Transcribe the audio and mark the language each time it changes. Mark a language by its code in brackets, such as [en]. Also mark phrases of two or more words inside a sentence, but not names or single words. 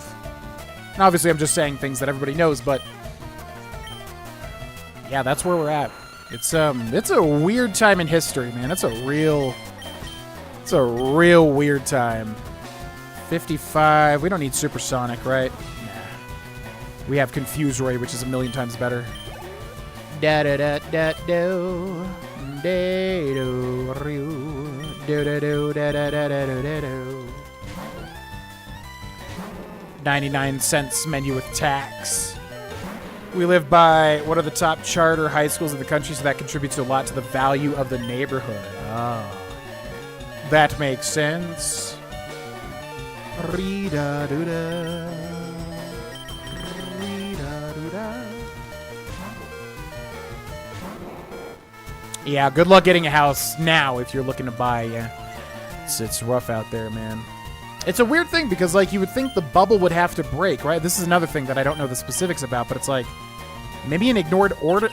[en] And obviously, I'm just saying things that everybody knows, but yeah, that's where we're at. It's a weird time in history, man. It's a real weird time. 55. We don't need supersonic, right? Nah. We have Confuse Ray, which is a million times better. Da da da da do. Da do ru. Do da do da da da da da do. 99 cents menu with tax. We live by one of the top charter high schools in the country, so that contributes a lot to the value of the neighborhood. Ah. That makes sense. Ree-da-doo-da. Ree-da-doo-da. Yeah, good luck getting a house now if you're looking to buy. Yeah. It's rough out there, man. It's a weird thing because, like, you would think the bubble would have to break, right? This is another thing that I don't know the specifics about, but it's like, maybe an ignored order.